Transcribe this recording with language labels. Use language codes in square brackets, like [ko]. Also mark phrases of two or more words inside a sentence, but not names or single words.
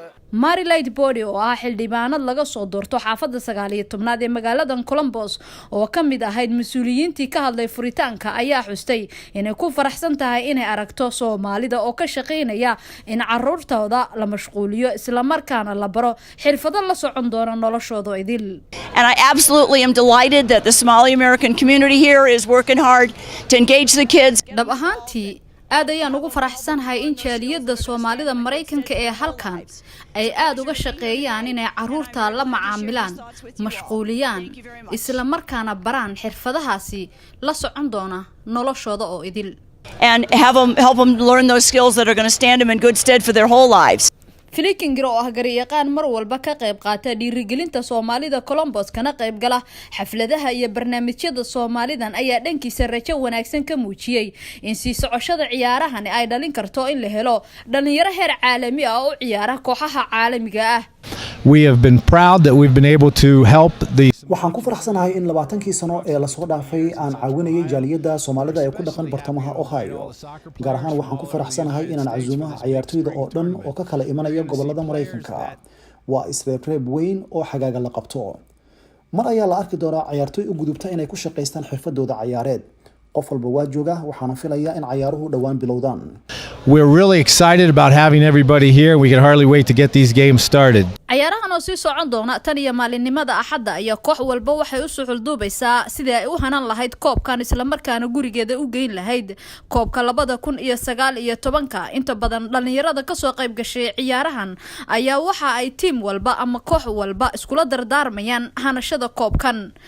[so] Marylight Body oo ah xildhibaanad laga soo doorto xaafadda 19aad ee magaalada Columbus oo kamid ahayd mas'uuliyiintii ka hadlay furitaanka ayaa xustay inay ku faraxsan tahay inay aragto Soomaalida oo ka shaqeynaya in carruurtooda la mashquuliyo isla markaana la baro xirfado la socon doona noloshooda idil. [en] And I absolutely am delighted that the Somali American community here is working hard to engage the kids. [so] aad ayaan ugu faraxsanahay in jaaliyadda Soomaalida Mareykanka ee halkan ay aad uga shaqeeyaan inay carruurta la macaamilaan, mashquuliyaan, isla markaana baraan xirfadahaasi la socon doona noloshooda oo idil. [en] And help them learn those skills that are going to stand them in good stead for their whole lives. [so] Flikinger oo ah garyaqaan mar walba ka qayb qaata dhiirigelinta Soomaalida Columbus kana qayb gala xafladaha iyo barnaamijyada Soomaalidan ayaa dhankiisa rajo wanaagsan ka muujiyay in si socoshada ciyaarahan ay dhalin karto in la helo dhalinyaro heer caalami ah oo ciyaara kooxaha caalamiga ah. [en] We have been proud that we've been able to help the [so] waxaan ku faraxsanahay in 20kii sano ee la soo dhaafay aan caawinayay jaaliyadda Soomaalida ee ku dhaqan bartamaha Ohio. Gaar ahaan waxaan ku faraxsanahay inaan casuumaha ciyaartooyda oo dhan oo ka kala imanaya gobolada Mareykanka. Waa isreeb weyn oo xagaaga la qabto. Mar ayaa la arki doonaa ciyaartooy u gudubta inay ku shaqeystaan xirfadooda ciyaareed. qof walba waa jooga waxaan filayaa in ciyaaruhu dhawaan bilowdaan. [en] We're really excited about having everybody here. We can hardly wait to get these games started. [so] ciyaarahan oo sii socon doona tan iyo maalinimada Axadda ayaa koox walba waxay u suxul duubaysaa sidii ay u hanan lahayd koobkan isla markaana gurigeeda u geyn lahayd koobka 2019 inta badan dhalinyarada ka soo qayb gashay ciyaarahan ayaa waxa ay team walba ama koox walba iskula dardaarmayaan hanashada koobkan.